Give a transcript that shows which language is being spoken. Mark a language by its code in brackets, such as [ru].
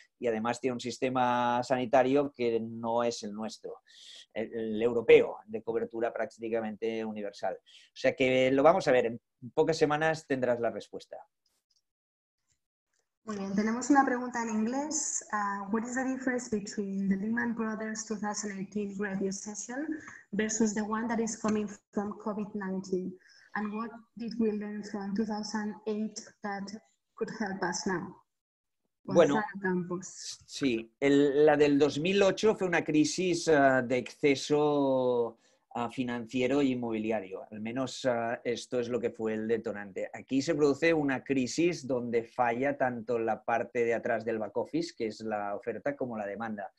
[es] Y además tiene un sistema sanitario que no es el nuestro, el europeo, de cobertura prácticamente universal. O sea que lo vamos a ver, en pocas semanas tendrás la respuesta. Muy bien, tenemos una pregunta en inglés. [en] What is the difference between the Lehman Brothers 2018 Great Recession versus the one that is coming from COVID-19? And what did we learn from 2008 that could help us now? [es] Bueno, sí, la del 2008 fue una crisis de exceso financiero e inmobiliario. Al menos esto es lo que fue el detonante. Aquí se produce una crisis donde falla tanto la parte de atrás del back office, que es la oferta, como la demanda.